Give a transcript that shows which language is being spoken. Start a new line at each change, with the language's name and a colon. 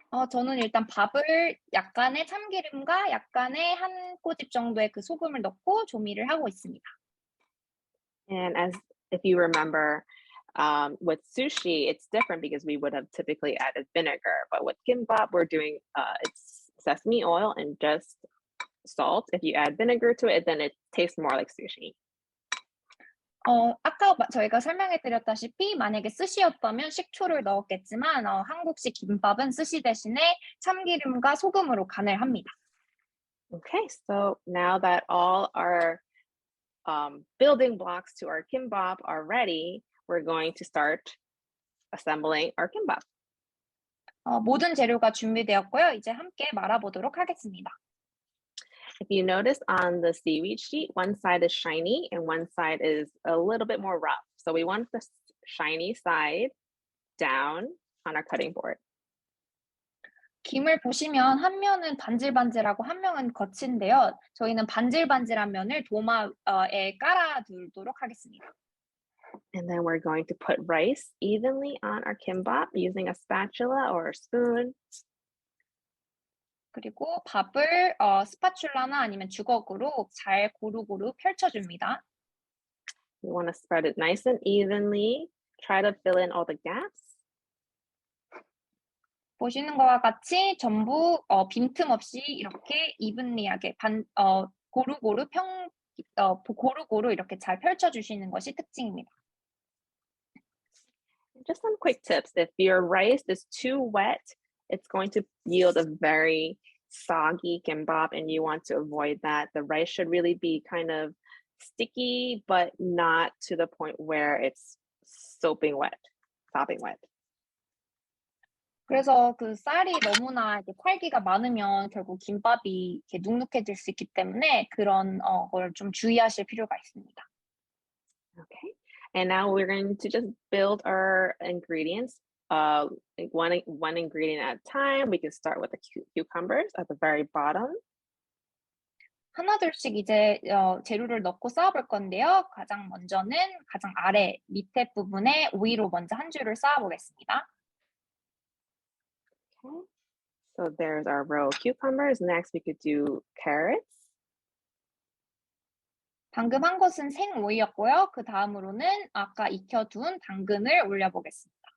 Korean: 저는 일단 밥을 약간의 참기름과 약간의 한 꼬집 정도의 그 소금을 넣고 조미를 하고 있습니다.
English: And if you remember, with sushi, it's different because we would have typically added vinegar, but with kimbap, we're doing it's sesame oil and just salt. If you add vinegar to it, then it tastes more like sushi.
Korean: 아까 저희가 설명해 드렸다시피 만약에 스시였다면 식초를 넣었겠지만 한국식 김밥은 스시 대신에 참기름과 소금으로 간을 합니다.
English: Okay, so now that all our building blocks to our kimbap are ready, we're going to start assembling our kimbap.
Korean: 모든 재료가 준비되었고요. 이제 함께 말아보도록 하겠습니다.
English: If you notice on the seaweed sheet, one side is shiny and one side is a little bit more rough. So we want the shiny side down on our cutting board.
Korean: 김을 보시면 한 면은 반질반질하고 한 면은 거친데요. 저희는 반질반질한 면을 도마에 깔아두도록 하겠습니다.
English: And then we're going to put rice evenly on our kimbap using a spatula or a spoon.
Korean: 그리고 밥을 스파츌라나 아니면 주걱으로 잘 고루고루 펼쳐줍니다.
English: You want to spread it nice and evenly. Try to fill in all the gaps.
Korean: 보시는 것과 같이 전부 빈틈없이 이렇게 이분리하게 고루고루 고루고루 이렇게 잘 펼쳐주시는 것이 특징입니다.
English: Just some quick tips. If your rice is too wet, it's going to yield a very soggy kimbap, and you want to avoid that. The rice should really be kind of sticky, but not to the point where it's sopping wet.
Korean: 그래서 그 쌀이 너무나 이렇게 찰기가 많으면 결국 김밥이 이렇게 눅눅해질 수 있기 때문에 그런 걸 좀 주의하실 필요가 있습니다.
English: Okay. And now we're going to just build our ingredients. Like one ingredient at a time. We can start with the cucumbers at the very bottom.
Korean: 하나둘씩 이제 재료를 넣고 쌓아볼 건데요. 가장 먼저는 가장 아래 밑에 부분에 위로 먼저 한 줄을 쌓아보겠습니다.
English: Okay. So there's our row of cucumbers. Next, we could do carrots.
Korean: 방금 한 것은 생오이였고요. 그 다음으로는 아까 익혀둔 당근을 올려보겠습니다.